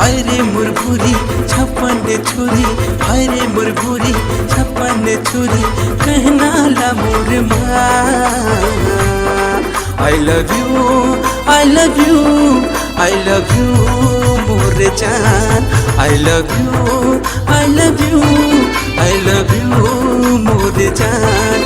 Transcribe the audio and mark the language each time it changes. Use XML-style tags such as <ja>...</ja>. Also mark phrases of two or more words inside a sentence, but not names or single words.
<hne>रे मुरभुरी छप्पन छुरी, हाय रे मुरभुरी छप्पन छुरी, कहना ला मोर माँ।</hne> <en>I love you, I love you, I love you</en> <hne>मोर जान।</hne> <en>I love you, I love you, I love you</en> <hne>मोर जान।</hne>